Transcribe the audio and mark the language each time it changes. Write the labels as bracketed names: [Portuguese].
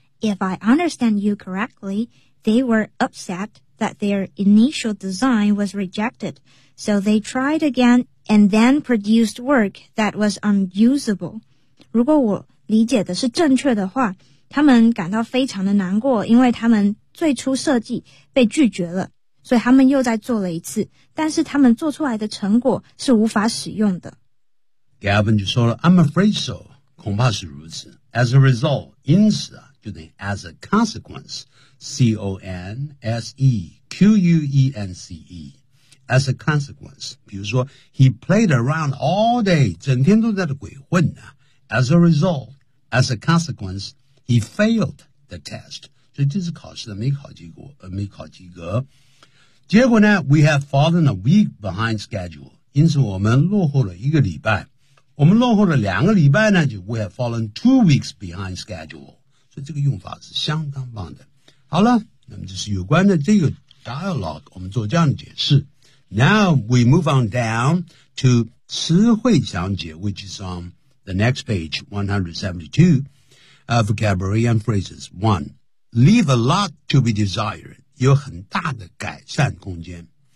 [English] If I understand you correctly, they were upset that their initial design was rejected, so they tried again and then produced work that was unusable. [Chinese] 如果我理解的是正确的话，他们感到非常的难过，因为他们最初设计被拒绝了，所以他们又再做了一次，但是他们做出来的成果是无法使用的。 [English] Gavin [Chinese] 就说了 [English] I'm afraid so, [Chinese] 恐怕是如此。 [English] As a result, [Chinese] 因此啊，就等于 [English] as a consequence, C-O-N-S-E-Q-U-E-N-C-E, as a consequence, [Chinese] 比如说 [English] he played around all day, [Chinese] 整天都在鬼混啊。 [English] As a result, as a consequence, he failed the test. [Chinese] 所以这次考试的没考及格。结果呢 [English] we have fallen a week behind schedule, [Chinese] 因此我们落后了一个礼拜。我们落后了两个礼拜呢就 [English] we have fallen 2 weeks behind schedule. [Chinese] 所以这个用法是相当棒的。好了，那么这是有关的这个 dialogue, 我们做这样的解释。 [English] Now we move on down to 词汇详解 which is on the next page, 172, vocabulary and phrases. 1. Leave a lot to be desired, [Chinese] 有很大的改善空间。